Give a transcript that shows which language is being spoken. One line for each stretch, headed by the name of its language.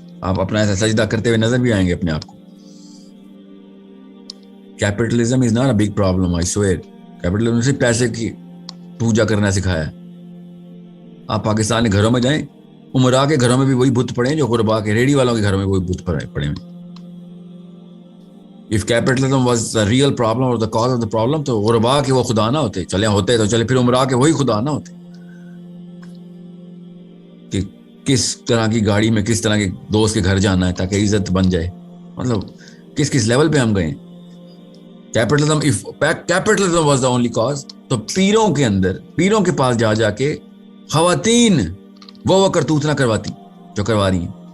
Urdu: آپ اپنا ایسا سجدہ کرتے ہوئے نظر بھی آئیں گے اپنے آپ کو.
English: Capitalism is not a big problem, I swear.
Urdu: Capitalism سے پیسے کی پوجا کرنا سکھایا ہے. آپ پاکستان کے گھروں میں جائیں، عمرا کے گھروں میں بھی وہی بت پڑے ہیں جو غربا کے ریڑھی والوں کے گھروں میں وہی بت پڑے ہیں.
English: If capitalism was the real problem or the cause of the problem
Urdu: تو غربا کے وہ خدا نہ ہوتے. چلے ہوتے تو چلے پھر عمرا کے وہی خدا نہ ہوتے. کہ کس طرح کی گاڑی میں کس طرح کے دوست کے گھر جانا ہے تاکہ عزت بن جائے. مطلب کس لیول پہ ہم گئے.
English: Capitalism was the only cause
Urdu: تو پیروں کے اندر، پیروں کے پاس جا کے خواتین وہ کرتوت نہ کرواتی جو کروا رہی ہیں.